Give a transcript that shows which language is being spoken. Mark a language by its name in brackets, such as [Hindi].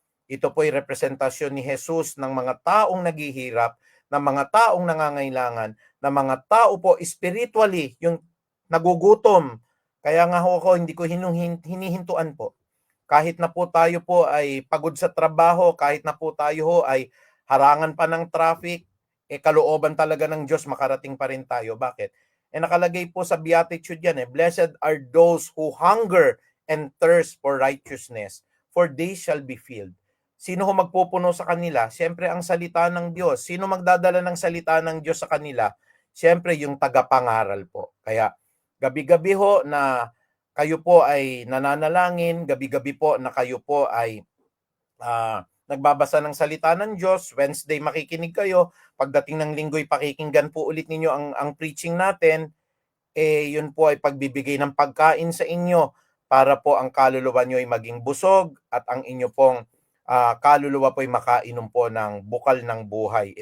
[Filipino] Ito po'y representasyon ni Jesus ng mga taong naghihirap, ng mga taong nangangailangan, ng mga tao po spiritually, yung nagugutom. Kaya nga ako, hindi ko hinihintuan po. Kahit na po tayo po ay pagod sa trabaho, kahit na po tayo ho ay harangan pa ng traffic, kalooban talaga ng Diyos makarating pa rin tayo. Bakit? Nakalagay po sa Beatitude yan, [English] blessed are those who hunger and thirst for righteousness, for they shall be filled. [Filipino] Sino ho magpupuno sa kanila? Siyempre ang salita ng Diyos. Sino magdadala ng salita ng Diyos sa kanila? Siyempre yung tagapangaral po. Kaya gabi-gabi ho na kayo po ay nananalangin, gabi-gabi po na kayo po ay nagbabasa ng salita ng Diyos, Wednesday makikinig kayo, pagdating ng linggo'y pakikinggan po ulit ninyo ang preaching natin, yun po ay pagbibigay ng pagkain sa inyo para po ang kaluluwa nyo ay maging busog at ang inyo pong kaluluwa po ay makainom po ng bukal ng buhay.